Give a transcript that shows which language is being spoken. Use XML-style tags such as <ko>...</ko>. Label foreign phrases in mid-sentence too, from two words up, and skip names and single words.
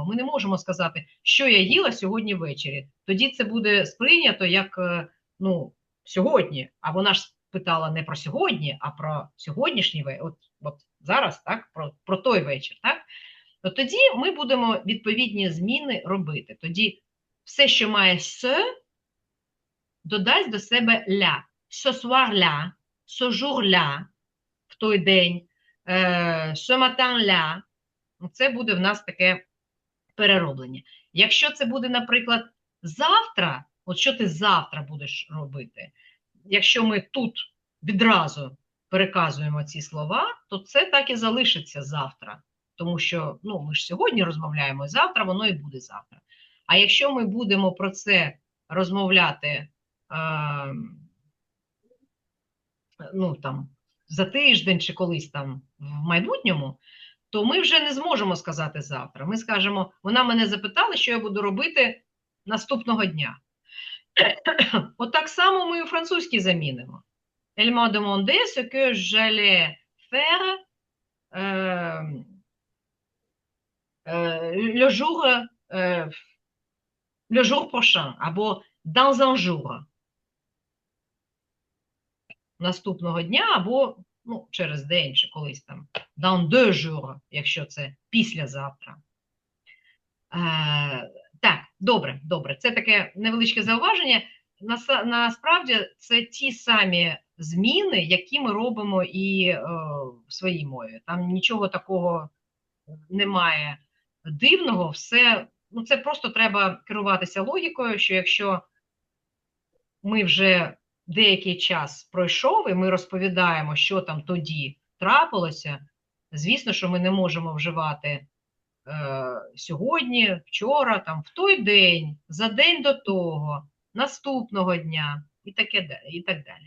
<uk>Ми не можемо сказати, що я їла сьогодні ввечері. Тоді це буде сприйнято як, ну, сьогодні. А вона ж питала не про сьогодні, а про сьогоднішній вечір. От зараз, так, про той вечір, так? То тоді ми будемо відповідні зміни робити. Тоді все, що має «se», додасть до себе «la».</uk> <fr>«Ce soir-là», «ce jour-là»,</fr> <uk>в той день,</uk> <fr>«ce matin-là»,</fr> <uk>це буде в нас таке перероблення. Якщо це буде, наприклад, завтра, от що ти завтра будеш робити? Якщо ми тут відразу переказуємо ці слова, то це так і залишиться завтра. Тому що, ну, ми ж сьогодні розмовляємо, завтра воно і буде завтра. А якщо ми будемо про це розмовляти, ну, там, за тиждень чи колись там в майбутньому, то ми вже не зможемо сказати завтра. Ми скажемо, вона мене запитала, що я буду робити наступного дня. От так само ми і у французькій замінимо.</uk> <fr>Elle m'a demandé ce que j'allais faire le jour prochain, або dans un jour.</fr> <uk>Наступного дня, або ну, через день, чи колись там.</uk> <fr>Dans 2 jours,</fr> <uk>якщо це післязавтра. Так, добре. Це таке невеличке зауваження. Насправді, це ті самі зміни, які ми робимо і в своїй мові. Там нічого такого немає дивного, все, ну, це просто треба керуватися логікою, що якщо ми вже деякий час пройшов, і ми розповідаємо, що там тоді трапилося, звісно, що ми не можемо вживати сьогодні, вчора, там, в той день, за день до того, наступного дня і так далі.</uk>